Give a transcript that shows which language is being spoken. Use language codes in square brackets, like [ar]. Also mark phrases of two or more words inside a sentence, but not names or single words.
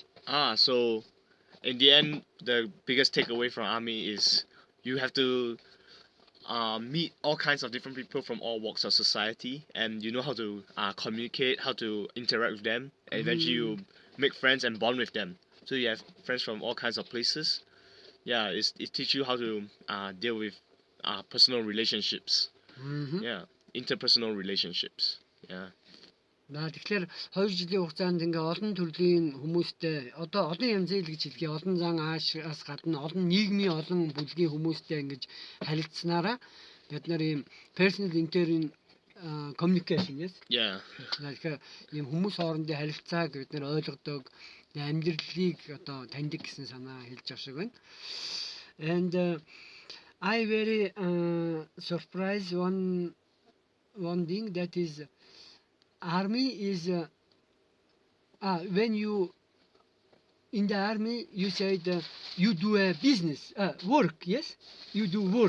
[en] So in the end, the biggest takeaway from army is you have to meet all kinds of different people from all walks of society, and you know how to communicate, how to interact with them, and eventually you make friends and bond with them. So you have friends from all kinds of places. Yeah, it teaches you how to deal with personal relationships. Interpersonal relationships. Yeah. [mn] Тэгэхээр 2 жилийн хугацаанд ингээ олон төрлийн хүмүүстэй одоо олон янзын гэж хэлгээ олон зан аашаас гадна олон нийгмийн олон бүлгийн хүмүүстэй ингэж харилцсанараа бид нар ийм [en] personal intern communication [mn] Тэгэхээр ийм хүмүүс хоорондын харилцааг бид нар ойлгодог, амьдралыг одоо таньдаг гэсэн санаа хэлж байгаа шиг байна. [en] And I very surprised one thing, that is army is when you in the army you said you do a business work, yes, you do work.